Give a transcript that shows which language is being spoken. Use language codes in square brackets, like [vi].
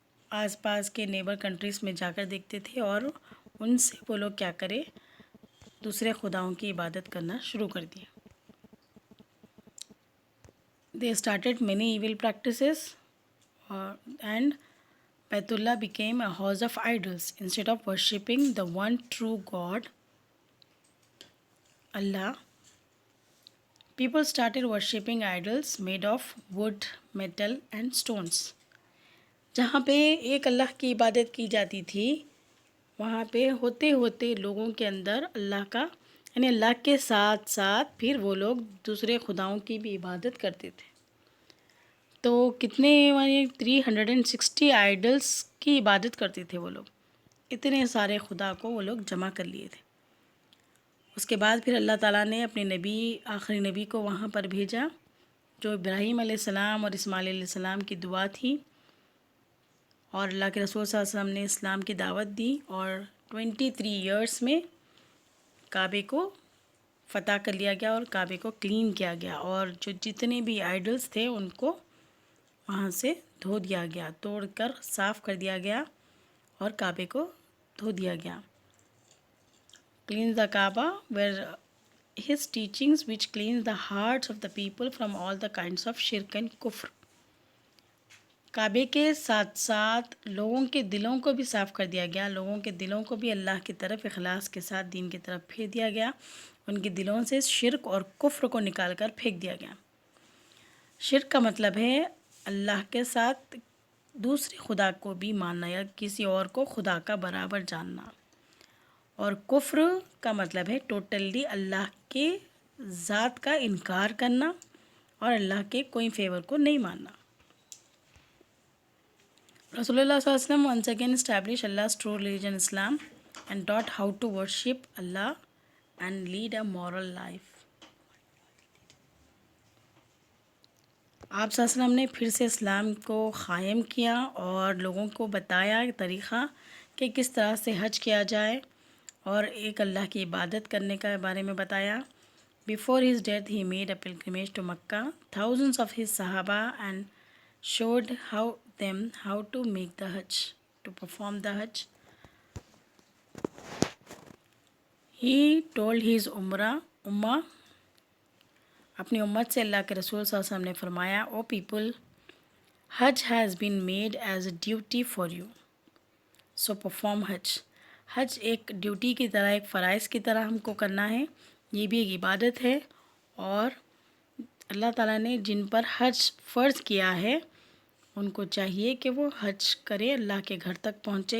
[ur] آس پاس کے neighbour countries میں جا کر دیکھتے تھے اور ان سے وہ لوگ کیا کرے؟ دوسرے خداؤں کی عبادت کرنا شروع کر دیا. [en] They started many evil practices and Baitullah became a house of idols instead of worshipping the one true God, Allah. People started worshipping idols made of wood, metal and stones. [ur] جہاں پہ ایک اللہ کی عبادت کی جاتی تھی، وہاں پہ ہوتے ہوتے لوگوں کے اندر اللہ کا یعنی اللہ کے ساتھ ساتھ پھر وہ لوگ دوسرے خداؤں کی بھی عبادت کرتے تھے. تو کتنے 360 آئیڈلس کی عبادت کرتے تھے وہ لوگ. اتنے سارے خدا کو وہ لوگ جمع کر لیے تھے. اس کے بعد پھر اللہ تعالیٰ نے اپنے نبی آخری نبی کو وہاں پر بھیجا، جو ابراہیم علیہ السلام اور اسماعیل علیہ السلام کی دعا تھی، اور اللہ کے رسول صلی اللہ علیہ وسلم نے اسلام کی دعوت دی اور 23 ایئرس میں کعبے کو فتح کر لیا گیا اور کعبے کو کلین کیا گیا، اور جو جتنے بھی آئیڈلس تھے ان کو وہاں سے دھو دیا گیا، توڑ کر صاف کر دیا گیا اور کعبے کو دھو دیا گیا. [en] Cleanse the Kaaba were his teachings which cleanse the hearts of the people from all the kinds of shirk and kufr. [ur] کعبے کے ساتھ ساتھ لوگوں کے دلوں کو بھی صاف کر دیا گیا، لوگوں کے دلوں کو بھی اللہ کی طرف اخلاص کے ساتھ دین کی طرف پھیر دیا گیا، ان کے دلوں سے شرک اور کفر کو نکال کر پھینک دیا گیا. شرک کا مطلب ہے اللہ کے ساتھ دوسرے خدا کو بھی ماننا یا کسی اور کو خدا کا برابر جاننا، اور کفر کا مطلب ہے ٹوٹلی اللہ کے ذات کا انکار کرنا اور اللہ کے کوئی فیور کو نہیں ماننا. رسول اللہ صلی اللہ علیہ وسلم [en] once again established Allah's true religion Islam and taught how to worship Allah and lead a moral life. [ur] آپ صلی اللہ علیہ وسلم نے پھر سے اسلام کو قائم کیا اور لوگوں کو بتایا طریقہ کہ کس طرح سے حج کیا جائے اور ایک اللہ کی عبادت کرنے کے بارے میں بتایا. [en] Before his death he made a pilgrimage to Makkah. Thousands of his Sahaba and showed them how to make the Hajj, to perform the Hajj. He told his Ummah [ur] اپنی امت سے اللہ کے رسول صلی اللہ علیہ وسلم نے فرمایا، [en] O people, Hajj has been made as a duty for you so perform Hajj. [ur] حج ایک ڈیوٹی کی طرح، ایک فرائض کی طرح ہم کو کرنا ہے، یہ بھی ایک عبادت ہے، اور اللہ تعالیٰ نے جن پر حج فرض کیا ہے ان کو چاہیے کہ وہ حج کرے، اللہ کے گھر تک پہنچے.